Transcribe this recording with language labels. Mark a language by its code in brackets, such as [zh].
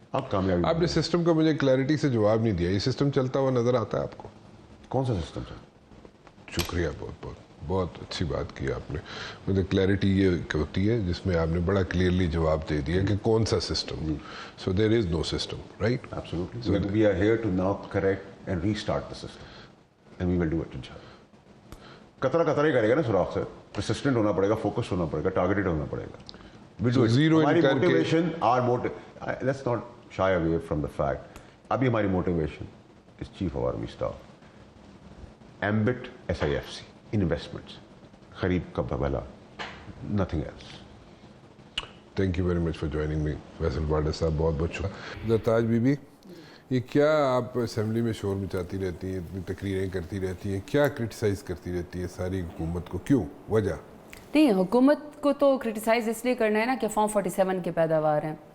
[ur] آپ کامیابی. آپ نے سسٹم کا مجھے کلیئرٹی سے جواب نہیں دیا. یہ سسٹم چلتا ہوا نظر آتا ہے آپ کو؟ کون سا سسٹم چلتا؟ شکریہ, بہت اچھی بات کی آپ نے. مجھے کلیئرٹی یہ ہوتی ہے جس میں آپ نے بڑا کلیئرلی جواب دے دیا کہ کون سا system. [en] So there is no system, right? Absolutely. We are here to now correct and restart the system. And we will do it inshallah. [ur] قطرہ ہی کرے گا نا سوراخ سے. persistent ہونا پڑے گا, focused ہونا پڑے گا, targeted ہونا پڑے گا. [en] We do it. [ur] ہماری [en] motivation, let's not shy away from the fact. [ur] ابھی ہماری [en] motivation is Chief of Army Staff, Ambit SIFC, investments, [ur] خریب کا بھلا, [en] nothing else. Thank you very much for joining me. [ur] فیصل باڈا صاحب بہت بہت شکریہ. زرتاج بی بی, یہ کیا آپ اسمبلی میں شور مچاتی رہتی ہیں, اتنی تقریریں کرتی رہتی ہیں, کیا کرٹیسائز کرتی رہتی ہے ساری حکومت کو, کیوں, وجہ؟ نہیں, حکومت کو تو کرٹیسائز اس لیے کرنا ہے نا کہ فارم 47 کے پیداوار ہیں.